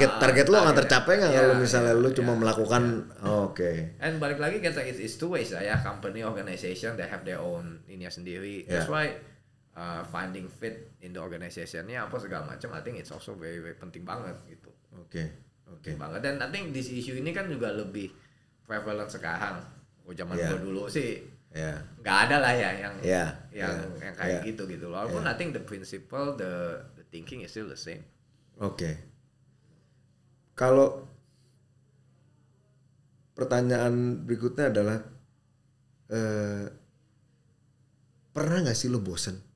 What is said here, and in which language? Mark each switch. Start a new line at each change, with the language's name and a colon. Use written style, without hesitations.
Indonesian: Target lo nggak tercapai nggak kalau misalnya lu cuma melakukan
English: And
Indonesian: balik lagi kita
English: it's two ways
Indonesian: lah ya,
English: company organization they have their own
Indonesian: ininya sendiri.
English: That's why finding fit in the organization-nya
Indonesian: apa segala macam,
English: I think it's also very very
Indonesian: penting banget gitu. Penting banget. Dan
English: I think this issue
Indonesian: ini kan juga lebih prevalent sekarang. Zaman gue dulu sih nggak ada lah ya yang kayak gitu.
English: Walaupun I think the principle, the thinking is still the same.
Indonesian: Kalau pertanyaan berikutnya adalah pernah nggak sih lo bosen?